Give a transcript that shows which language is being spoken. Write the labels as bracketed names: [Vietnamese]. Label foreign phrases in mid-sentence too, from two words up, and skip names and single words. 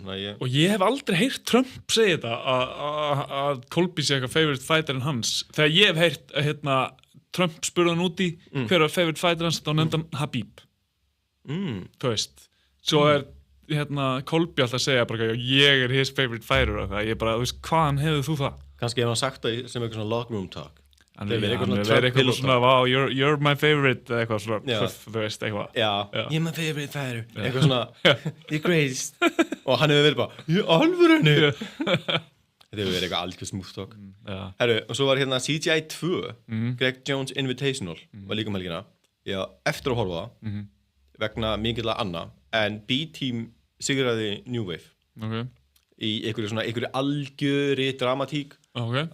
[Icelandic] Og ég hef aldrei heyrt Trump segja þetta að Colby sé eitthvað [English] favorite fighter [Icelandic] en hans. Þegar ég hef heyrt Trump spurði hann úti hver var [English] favorite fighter [Icelandic] hans, þá nefndi hann Habib. Þú veist. Svo Colby alltaf að segja bara ég er [English] his favorite fighter [Icelandic] og það. Ég bara, þú veist, hvaðan hefur þú það? Kannski hefur hann sagt það sem eitthvað svona [English] locker room talk. [Icelandic] Hann verður eitthvað svona, [English] wow, you're my favorite, [Icelandic] eitthvað svona, þú veist, eitthvað. Já, [English] you're my favorite fighter. [Icelandic] Eitthvað svona, [English] you're greatest. [Icelandic] Og hann hefur verið bara, ég alvörunni. Þetta hefur verið eitthvað algjör [English] smooth talk. [Icelandic] Herru, og svo var CGI 2, Greg Jones Invitational, var líka helgina. Ég var eftir að horfa það, vegna mikilvæg annað, en B-Team sigraði New Wave. Okay. Í einhverju algjöri dramatík. Okay.